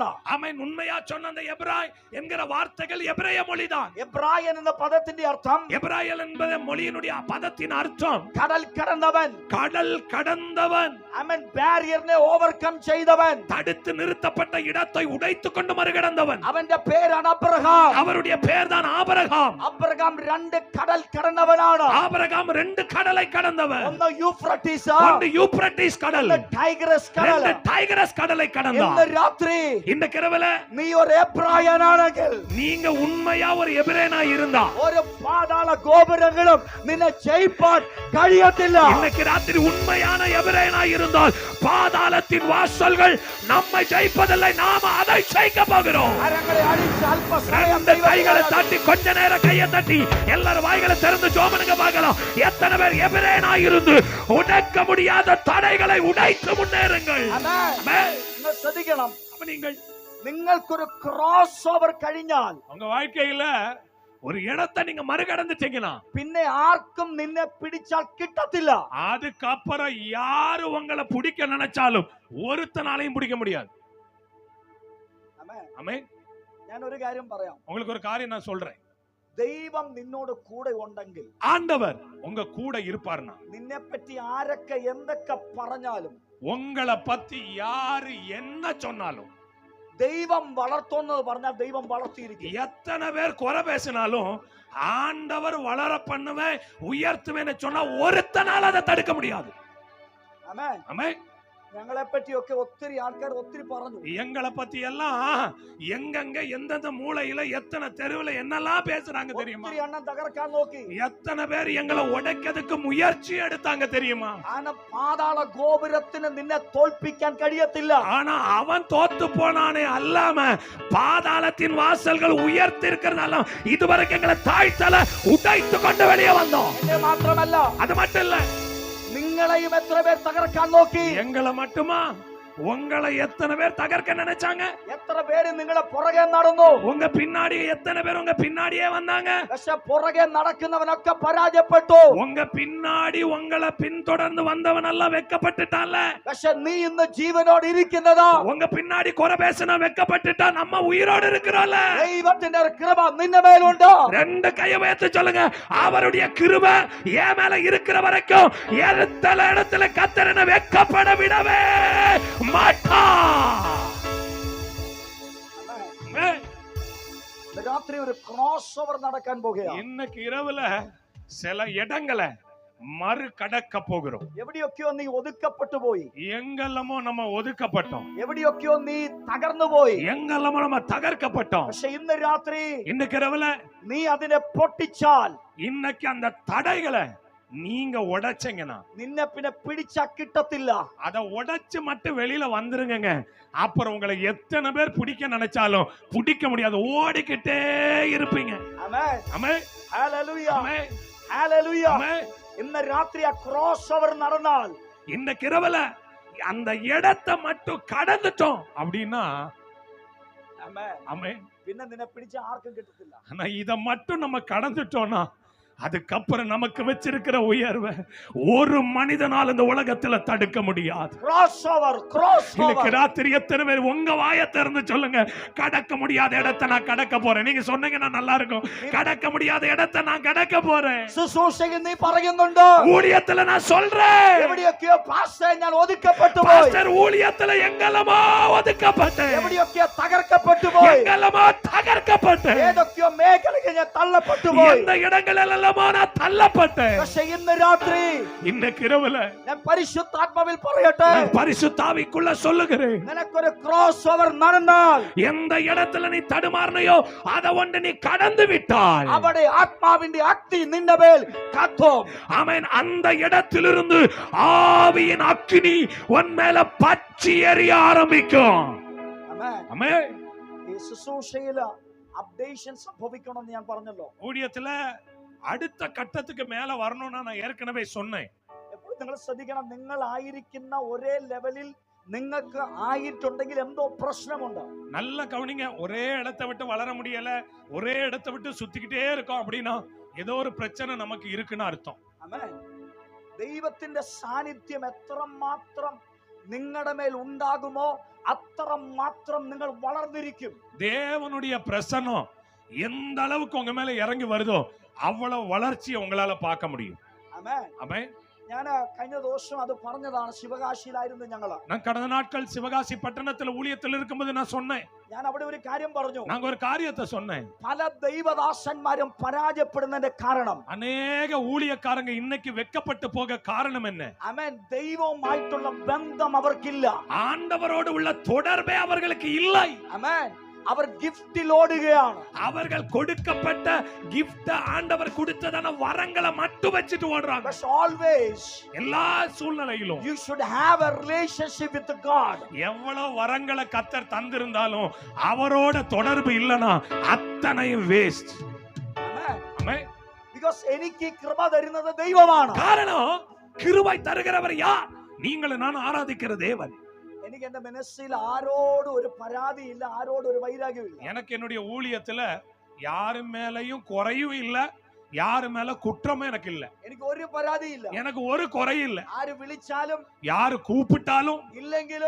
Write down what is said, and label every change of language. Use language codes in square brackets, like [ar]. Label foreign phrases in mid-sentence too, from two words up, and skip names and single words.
[ml] ആമേൻ. [ta] ഉണ്மையா சொன்ன அந்த எபிராய் என்கிற வார்த்தைகள் எபிரேய மொழிதான். [ml] എബ്രായൻ എന്ന പദത്തിന്റെ അർത്ഥം, [ta] எபிராயல் என்பது மொழியினுடைய பதத்தின் அர்த்தம் [ml] കടൽ കടന്നവൻ. [ta] கடல் கடந்தவன். [ml] ആമേൻ. ബാരിയറിനെ ഓവർകം ചെയ്തവൻ. [ta] தடுத்து நிறுத்தப்பட்ட இடத்தை உடைத்து கொண்டு மறுகடந்தவன். [ml] അവന്റെ പേരാണ് അബ്രഹാം. [ta] அவருடைய பேர் தான் ஆபிரகாம். [ml] അബ്രഹാം 2 കടൽ കടന്നവനാണ്. [ta] ஆபிரகாம் 2 கடலை கடந்தவன். [ml] ഒന്ന് യൂഫ്രട്ടീസ്, [ta] ஒன்று யூப்ரட்டிஸ் கடல், [ml] ടൈഗ്രസ് കടൽ. [ta] 2 டைகரஸ் கடலை கடந்தான். [ml] ഇന്ന് രാത്രി [ta] இந்த இரவுல [ml] നീ ഒരു എബ്രായനാണെങ്കിൽ, [ta] நீங்க உண்மையா ஒரு எபிரேயனா இருந்தா, [ml] ഒരു പാതാള ഗോപുരങ്ങളും നിന്നെ ജയിപ്പാൻ കഴിയത്തില്ല. [ta] இன்னைக்கு ராத்திரி உண்மையான எபிரேயனா இருந்தால் பாதாளத்தின் வாசல்கள் நம்மை ஜெயிப்பதில்லை, நாம அதை ஜெயிக்க போகிறோம். [ml] കരങ്ങളെ അടിച്ച് അല്പസമയം [ta] ரெண்டு கைகளை தட்டி கொஞ்ச நேரம் கையை தட்டி எல்லாரும் வாய்களை திறந்து ஜோமனுங்க பார்க்கலாம். எத்தனை பேர் எபிரேயனா இருந்து உடைக்க முடியாத தடைகளை உடைத்து முன்னேறுங்கள். [ml] ആമേൻ. നിങ്ങൾ ശ്രദ്ധിക്കണം. [ta] அப்ப நீங்கள் [ml] നിങ്ങൾക്കൊരു [en] cross over [ml] കഴിഞ്ഞാൽ, [ta] உங்க வாழ்க்கையில ஒரு இடத்தை நீங்க மறுகடந்துட்டீங்கன்னா, [ml] പിന്നെ ആർക്കും നിന്നെ പിടിച്ചാൽ കിട്ടത്തില്ല. [ta] அதுக்கப்புறம் யாரு உங்களை பிடிக்க நினைச்சாலும் ஒருத்தனாலையும் பிடிக்க முடியாது. ஆமென். [ml] ഞാൻ ഒരു കാര്യം പറയാം. [ta] உங்களுக்கு ஒரு காரியம் நான் சொல்றேன். [ml] ദൈവം നിന്നോട് കൂടെ ഉണ്ടെങ്കിൽ, [ta] ஆண்டவர் உங்க கூட இருப்பார்னா, [ml] നിന്നെ പറ്റി ആരൊക്കെ എന്തൊക്കെ പറഞ്ഞാലും, [ta] உங்களை பத்தி யாரு என்ன சொன்னாலும், [ml] ദൈവം വളർത്തുന്നത് പറഞ്ഞാൽ ദൈവം വളർത്തിയിരിക്കും. [ta] எத்தனை பேர் குறை பேசினாலும் ஆண்டவர் வளர பண்ணுவேன் உயர்த்துவேன்னு சொன்னா ஒருத்தனால அதை தடுக்க முடியாது. [ml] ആമേൻ. [ta] ஆமென். [ml] ഞങ്ങളെ പറ്റിയൊക്കെ ഒത്തിരി ആൾക്കാർ ഒത്തിരി പറഞ്ഞു. [ta] எங்களை பத்தி எல்லாம் எங்கெங்க எந்தெந்த மூலையில எத்தனை தெருவுல என்னெல்லாம் பேசுறாங்க தெரியுமா? [ml] ഒത്തിരി എണ്ണം തകർക്കാൻ നോക്കി. [ta] எத்தனை பேர் எங்களை உடைக்கிறதுக்கு முயற்சி எடுத்தாங்க தெரியுமா? [ml] ആന പാതാള ഗോപുരത്തിന് നിന്നെ തോൽപ്പിക്കാൻ കഴിയത്തില്ല. [ta] ஆனா அவன் தோத்து போனானே அல்லாம பாதாளத்தின் வாசல்கள் உயர்த்தி இருக்கிறதால இதுவரைக்கும் எங்களை தாழ்த்தல உடைத்து கொண்டு வெளியே வந்தோம். [ml] എന്നെ മാത്രമല്ല, [ta] அது மட்டும் இல்ல, [ml] നിങ്ങളെയും എത്ര പേർ തകർക്കാൻ നോക്കി. [ta] எங்களை மட்டுமா உங்களை எத்தனை பேர் தகர்க்க நினைச்சாங்க? [ml] എത്ര പേര് നിങ്ങളെ പുറകെ നടന്നു? [ta] உங்க பின்னாடி எத்தனை பேர் உங்க பின்னாடியே வந்தாங்க? [ml] പക്ഷെ പുറകെ നടക്കുന്നവനൊക്കെ പരാജയപ്പെട്ടു. [ta] உங்க பின்னாடி உங்களை பின்தொடர்ந்து வந்தவன் எல்லாம் வெக்கப்பட்டுட்டான்ல. [ml] പക്ഷെ നീ ഇന്ന് ജീവനോട് ഇരിക്കുന്നതാ. [ta] உங்க பின்னாடி குறை பேசினா வெக்கப்பட்டுட்டா நம்ம உயிரோடு இருக்கிறோம்ல. [ml] ദൈവത്തിന്റെ ഒരു കൃപ നിന്റെ മേലുണ്ട്. [ta] ரெண்டு கையை உயர்த்தி சொல்லுங்க, அவருடைய கிருபை என் மேல இருக்கிற வரைக்கும் எத்தனை இடத்துல கர்த்தர் என்னை வெக்கப்பட விடவே மாட்டார். [ml] രാത്രി ഒരു [en] cross over [ml] നടക്കാൻ പോകുകയാണ്. [ta] இன்னைக்கு இரவுல சில இடங்களை மறு கடக்க போகிறோம். [ml] എവിടെയൊക്കെയോ നീ ഒതുക്കപ്പെട്ടു പോയി. [ta] எங்கெல்லாமோ நம்ம ஒதுக்கப்பட்டோம். [ml] എവിടെയൊക്കെയോ നീ തകർന്നു പോയി. [ta] எங்கெல்லாமோ நம்ம தகர்க்கப்பட்டோம். [ml] പക്ഷെ ഇന്ന് രാത്രി [ta] இன்னைக்கு இரவுல [ml] നീ അതിനെ പൊട്ടിച്ചാൽ, [ta] இன்னைக்கு அந்த தடைகளை நீங்க உடைச்சீங்கன்னா [ml] നിന്നെ പിന്നെ പിടിച്ചാ കിട്ടത്തില്ല. [ta] அதை உடைச்சு மட்டும் வெளியில வந்துருங்க. அப்புறம் உங்களை எத்தனை பேர் பிடிக்க நினைச்சாலும் பிடிக்க முடியாது, ஓடிக்கிட்டே இருப்பீங்க. [ml] ആമേൻ. [ta] ஆமென். [ml] ഹല്ലേലൂയ. [ta] ஆமென். [ml] ഹല്ലേലൂയ. [ta] ஆமென். [ml] ഇന്ന് രാത്രി ആ [en] cross over [ml] നടന്നാൽ, [ta] இன்னைக்கு இரவுல அந்த இடத்தை மட்டும் கடந்துட்டோம் அப்படின்னா [ml] ആമേൻ, [ta] ஆமென். [ml] പിന്നെ നിന്നെ പിടിച്ച ആർക്കും കിട്ടത്തില്ല. [ta] ஆனா இத மட்டும் நம்ம கடந்துட்டோம்னா அதுக்கப்புறம் நமக்கு வச்சிருக்கிற உயர்வை ஒரு மனிதனால் இந்த உலகத்துல தடுக்க முடியாது. [en] cross over, cross [ta] இன்னைக்கு [en] ഓവർ. [ta] ராத்திரி எத்தனை பேர் உங்க வாயை திறந்து சொல்லுங்க, கடக்க முடியாத இடத்தை நான் கடக்க போறேன். நீங்க சொன்னீங்கன்னா நல்லா இருக்கும். கடக்க முடியாத இடத்தை நான் கடக்க போறேன். [ml] ശുശ്രൂഷയിൽ നീ പറയുന്നുണ്ട്, [ta] ஊழியத்துல நான் சொல்றேன், [ml] എവിടെയൊക്കെയോ പാസ്റ്റർ ഞാൻ ഒതുക്കപ്പെട്ടു പോയി, [ta] பாஸ்டர் ஊழியத்துல எங்கெல்லாமோ ஒதுக்கப்பட்டேன், [ml] എവിടെയൊക്കെയോ തകർക്കപ്പെട്ടു പോയി, [ta] எங்கெல்லாமோ தகர்க்கப்பட்டேன், [ml] ഏതൊക്കെയോ മേഖലയിൽ ഞാൻ തള്ളപ്പെട്ടു പോയി. [ta] எந்த இடங்களெல்லாம் நான் தள்ளப்பட்டேன். [ml] പക്ഷേ ഇന്ന് രാത്രി [ta] இன்னைக்கு இரவுல [ml] ഞാൻ പരിശുദ്ധാത്മാവിൽ പറയട്ടെ, [ta] நான் பரிசுத்த ஆவிக்குள்ள சொல்லுகிறேன், [ml] നിനക്കൊരു [en] cross over [ml] നടന്നാൽ, [ta] எந்த இடத்துல நீ தடுமாறினையோ அதை ஒன்று நீ கடந்து விட்டால் [ml] അവിടെ ആത്മാവിന്റെ അഗ്നി നിന്റെ മേൽ കത്തും. [ta] ஆமென். அந்த இடத்திலிருந்து ஆவியின் அக்கினி உன் மேல பற்றி எரிய ஆரம்பிக்கும். [ml] ആമേൻ. [ta] ஆமென். [ml] ഈ ശുശ്രൂഷയിൽ അപ്ഡേഷൻ സംഭവിക്കണമെന്ന് ഞാൻ പറഞ്ഞല്ലോ. [ta] ஊழியத்துல அடுத்த கட்டத்துக்கு மேல வரணும்னா நான் ஏற்கனவே சொன்னேன். [ml] എപ്പോഴും നിങ്ങൾ ശ്രദ്ധിക്കണം, നിങ്ങൾ ആയിരിക്കുന്ന ഒരേ ലെവലിൽ നിങ്ങൾക്ക് ആയിട്ടുണ്ടെങ്കിൽ എന്തോ പ്രശ്നമുണ്ട്. [ta] நல்ல கவனிங்க, ஒரே இடத்தை விட்டு வளர முடியல, ஒரே இடத்தை விட்டு சுத்திக்கிட்டே இருக்கோம் அப்படின்னா ஏதோ ஒரு பிரச்சனை நமக்கு இருக்குன்னு அர்த்தம். [ml] ആമേൻ. ദൈവത്തിന്റെ സാന്നിധ്യം എത്രമാത്രം നിങ്ങളുടെ മേൽ ഉണ്ടാകുമോ അത്രമാത്രം നിങ്ങൾ വളർന്നിരിക്കും. [ta] தேவனுடைய பிரசன்னம் எந்த அளவுக்கு உங்க மேல இறங்கி வருதோ அவ்வளவு வளர்ச்சியை உங்களால பார்க்க முடியும். [ml] ആമേൻ. [ta] ஆமென். [ml] ഞാൻ കഴിഞ്ഞ ദിവസം അത് പറഞ്ഞതാണ്. ശിവകാശിയിലായിരുന്നു ഞങ്ങള്. [ta] நான் கடந்த நாட்கள் சிவகாசி பட்டணத்துல ஊழியத்தில் இருக்கும்போது நான் சொன்னேன், [ml] ഞാൻ അവിടെ ഒരു കാര്യം പറഞ്ഞു. [ta] நாங்க ஒரு காரியத்தை சொன்னேன். [ml] പല ദൈവദാസന്മാരും പരാജയപ്പെടുന്നതിന്റെ കാരണം, [ta] அநேக ஊழியக்காரங்க இன்னைக்கு வெக்கப்பட்டு போக காரணம் என்ன? [ml] ആമേൻ, ദൈവവുമായിട്ടുള്ള ബന്ധം അവർക്കില്ല. [ta] ஆண்டவரோடு உள்ள தொடர்பே அவர்களுக்கு இல்லை. [ml] ആമേൻ. അവർ ഗിഫ്റ്റിൽ ഓടുകയാണ്. [ta] அவர்கள் கொடுக்கப்பட்ட கிஃப்ட், ஆண்டவர் கொடுத்ததான வரங்களை மட்டும் வச்சுட்டு ஓடுறாங்க. [en] But always [ta] எல்லா சூழ்நிலையிலும் [en] you should have a relationship with God. [ta] எவ்வளவு வரங்களை கர்த்தர் தந்திருந்தாலும் அவரோட தொடர்பு இல்லனா அத்தனையும் வேஸ்ட். [en] Amen. [ta] ஆமென். [ml] Because എനിക്ക് കൃപ തരുന്നത് ദൈവമാണ്. [ta] காரணம், கிருபை தருகிறவர் யார்? நீங்களும் நான் ஆராதிக்கிற தேவன். [ml] എനിക്ക് എന്റെ മനസ്സിൽ ആരോടും ഒരു പരാതിയില്ല, ആരോടും ഒരു വൈരാഗ്യമില്ല. [ta] எனக்கு என்னுடைய ஊழியத்துல யாரு மேலயும் குறையும் இல்ல, யாரு மேல குற்றமும் எனக்கு இல்ல. [ml] എനിക്ക് ഒരു പരാതിയില്ല. [ta] எனக்கு ஒரு குறையும் இல்ல. [ml] ആര് വിളിച്ചാലും [ta] யாரு கூப்பிட்டாலும் [ml] ഇല്ലെങ്കിലും